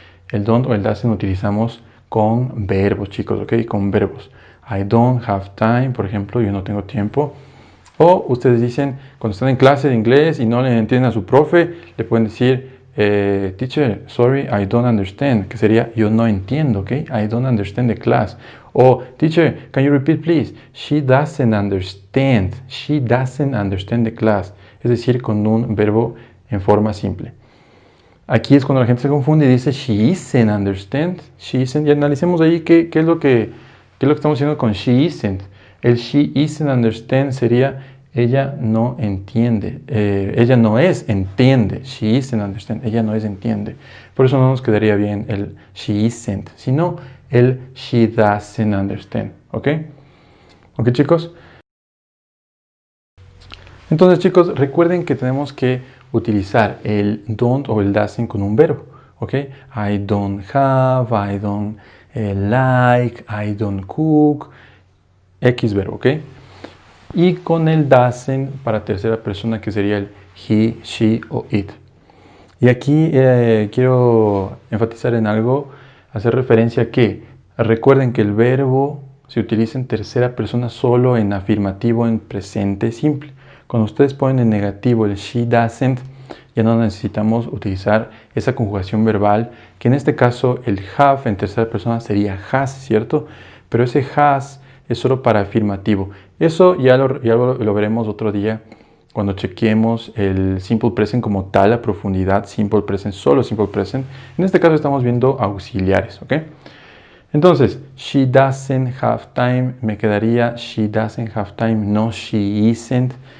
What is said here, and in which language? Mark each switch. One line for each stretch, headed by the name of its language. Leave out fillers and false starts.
Spanish: El don't o el doesn't utilizamos con verbos, chicos, ¿ok? Con verbos.
English: I don't have time,
Spanish: por ejemplo, yo no tengo tiempo. O ustedes dicen, cuando están en clase de inglés y no le entienden a su profe, le pueden decir,
English: teacher, sorry, I don't understand,
Spanish: que sería yo no entiendo, ¿ok?
English: I don't understand the class. O, teacher, can you repeat please? She doesn't understand. She doesn't understand the class.
Spanish: Es decir, con un verbo en forma simple. Aquí es cuando la gente se confunde y dice
English: she isn't understand. She isn't.
Spanish: Y analicemos ahí qué es lo que estamos haciendo con
English: she isn't.
Spanish: El
English: she isn't understand
Spanish: sería ella no entiende. Ella no es entiende.
English: She isn't understand.
Spanish: Ella no es entiende. Por eso no nos quedaría bien el
English: she isn't,
Spanish: sino el
English: she doesn't understand.
Spanish: ¿Ok? ¿Ok, chicos? Entonces, chicos, recuerden que tenemos que utilizar el don't o el doesn't con un verbo, ¿ok?
English: I don't have, I don't like, I don't cook,
Spanish: X verbo, ¿ok? Y con el doesn't para tercera persona que sería el he, she o it. Y aquí quiero enfatizar en algo, hacer referencia a que recuerden que el verbo se utiliza en tercera persona solo en afirmativo en presente simple. Cuando ustedes ponen en negativo el
English: she doesn't,
Spanish: ya no necesitamos utilizar esa conjugación verbal, que en este caso el have en tercera persona sería has, ¿cierto? Pero ese has es solo para afirmativo. Eso ya lo veremos otro día cuando chequeemos el simple present como tal a profundidad, simple present, solo simple present. En este caso estamos viendo auxiliares, ¿ok? Entonces,
English: she doesn't have time,
Spanish: me quedaría
English: she doesn't have time, no she isn't.